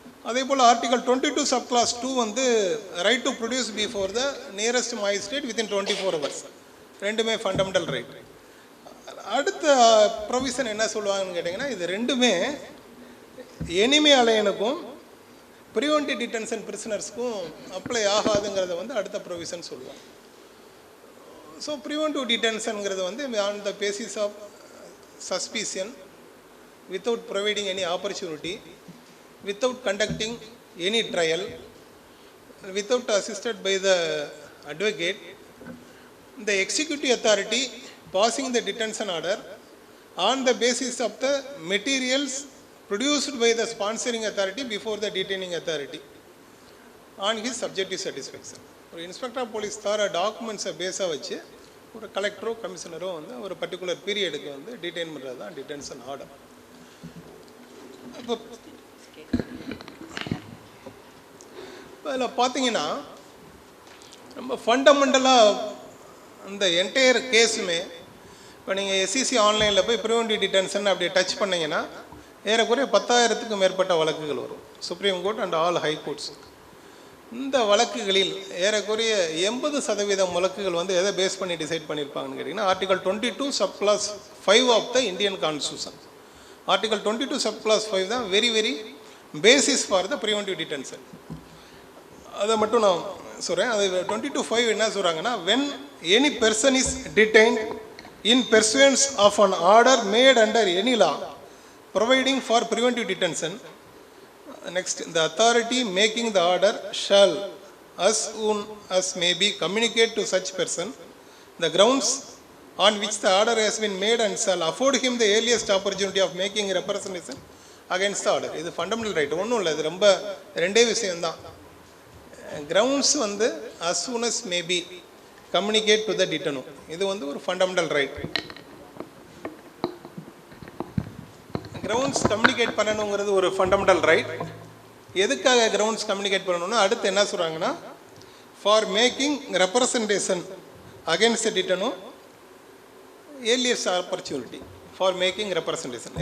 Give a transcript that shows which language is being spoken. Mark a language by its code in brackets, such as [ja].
[ta] அதே போல் [en] Article 22 subclause 2 வந்து right to produce before the nearest magistrate within 24 hours. [ta] ரெண்டுமே fundamental right. அடுத்த provision என்ன சொல்லுவாங்கன்னு கேட்டிங்கன்னா இது ரெண்டுமே எனிமி அலையனுக்கும் ப்ரிவென்டிவ் டிடென்ஷன் பிரிசனர்ஸ்க்கும் அப்ளை ஆகாதுங்கிறத வந்து அடுத்த ப்ரொவிஷன் சொல்லுவாங்க. [en] So preventive டிடென்ஷனுங்கிறது வந்து on the basis of suspicion without providing any opportunity, without conducting any trial, without assisted by the advocate, the executive authority passing the detention order on the basis of the materials produced by the sponsoring authority before the detaining authority on his subjective satisfaction. [ta] ஒரு inspector of police தர டாக்குமெண்ட்ஸை பேஸாக வச்சு ஒரு கலெக்டரோ கமிஷனரோ வந்து ஒரு particular பீரியடுக்கு வந்து detain பண்ணுறது தான் டிடென்ஷன் ஆர்டர். இப்போ அதில் பார்த்தீங்கன்னா ரொம்ப ஃபண்டமெண்டலாக அந்த என்டையர் கேஸுமே இப்போ நீங்கள் எஸ்சிசி ஆன்லைனில் போய் ப்ரிவென்டிவ் டிடென்ஷன் அப்படி டச் பண்ணிங்கன்னா ஏறக்குறைய 10,000க்கும் மேற்பட்ட வழக்குகள் வரும். Supreme court and all high courts. இந்த வழக்குகளில் ஏறக்குறைய 80% வழக்குகள் வந்து எதை பேஸ் பண்ணி டிசைட் பண்ணியிருப்பாங்கன்னு கேட்டிங்கன்னா article 22 subclass 5 of the Indian constitution. [en] Article 22 subclause 5 தான் very basis for the preventive detention. [ta] அதை மட்டும் நான் சொல்கிறேன். அது 22(5) என்ன சொல்கிறாங்கன்னா, [en] when any person is detained in pursuance of an order made under any law providing for preventive detention, next, the authority making the order shall as soon as may be communicate to such person the grounds on which the order has been made and shall afford him the earliest opportunity of making representation against the order. [ta] இது fundamental right. ஒன்றும் இல்லை, இது ரொம்ப ரெண்டே விஷயம்தான். [en] Grounds வந்து as soon as may be communicate to the detainee. [ta] இது வந்து ஒரு ஃபண்டமெண்டல் ரைட். கிரவுண்ட்ஸ் கம்யூனிகேட் பண்ணணுங்கிறது ஒரு ஃபண்டமெண்டல் ரைட். எதுக்காக கிரவுண்ட்ஸ் கம்யூனிகேட் பண்ணணும்னா அடுத்து என்ன சொல்கிறாங்கன்னா, [en] For making representation against the detenu earliest opportunity for making representation.